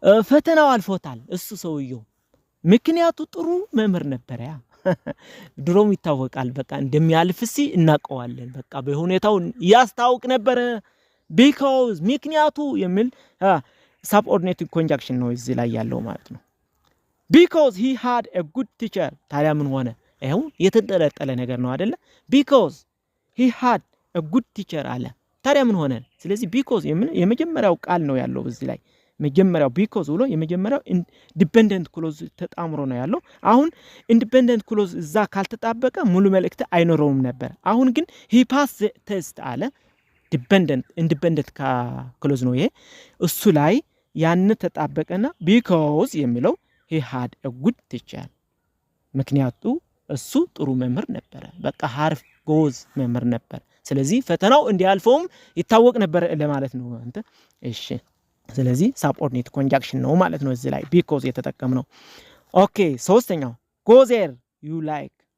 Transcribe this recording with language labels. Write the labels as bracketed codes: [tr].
[am] ፈተናው አልፎታል እሱ ሰውየው ምክንያቱ ጥሩ መምህር ነበር። ድሮም ይታወቃል በቃ እንደሚያልፍሲ እናቀዋለን በቃ በሁኔታው ያስታውቅ ነበር። because ምክንያቱ የሚል subordinate conjunction ነው እዚህ ላይ ያለው ማለት ነው። [en] because he had a good teacher [am] ታዲያ ምን ሆነ? ይሄው የተጠለጠለ ነገር ነው አይደለ? [en] because he had a good teacher አለ። [am] ታዲያ ምን ሆነ? ስለዚህ because የመጀመሪያው ቃል ነው ያለው እዚህ ላይ መጀመሪያው because ብሎ የመጀመሪያው ኢንዲፔንደንት ክሎዝ ተጣምሮ ነው ያለው። አሁን ኢንዲፔንደንት ክሎዝ እዛ ካልተጣበቀ ሙሉ መልእክት አይኖረውም ነበር። አሁን ግን [en] he passed the test [am] አለ። ኢንዲፔንደንት ክሎዝ ነው ይሄ። እሱ ላይ ያን ተጣበቀና because የሚለው [en] he had a good teacher [am] ምክንያቱ እሱ ጥሩ መምህር ነበር። በቃ ሀርፍ ጎዝ መምህር ነበር። ስለዚህ ፈተናው እንዲያልፈውም ይታወቅ ነበር ለማለት ነው አንተ። እሺ ስለዚህ subordinate conjunction ነው ማለት ነው እዚህ ላይ because የተጠቀምነው። ኦኬ ሶስተኛው go there you like